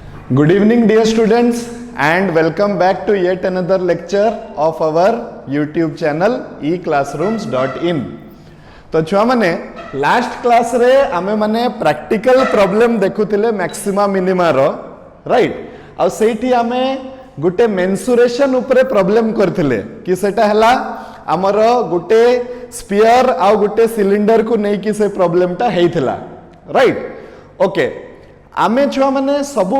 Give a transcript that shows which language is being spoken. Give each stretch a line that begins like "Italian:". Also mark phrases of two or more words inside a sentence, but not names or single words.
English: Good evening dear students and welcome back to yet another lecture of our YouTube channel eclassrooms.in।
Odia: ତ ଛୁଆ ମାନେ
English: last class
Odia: ରେ ଆମେ ମାନେ
English: practical problem
Odia: देखुतिले
English: maxima minima
Odia: ର ରାଇଟ ଆଉ ସେଠି ଆମେ ଗୋଟେ ମେନସୁରେସନ ଉପରେ ପ୍ରବଲମ କରିଥିଲେ କି ସେଟା ହେଲା ଆମର ଗୋଟେ ସ୍ଫିୟର ଆଉ ଗୋଟେ ସିଲିଣ୍ଡର କୁ ନେଇ କି ସେ ପ୍ରବଲମ ଟା ହୋଇଥିଲା
English: right okay
Odia: ଆମେ ଛୁଆ ମାନେ ସବୁ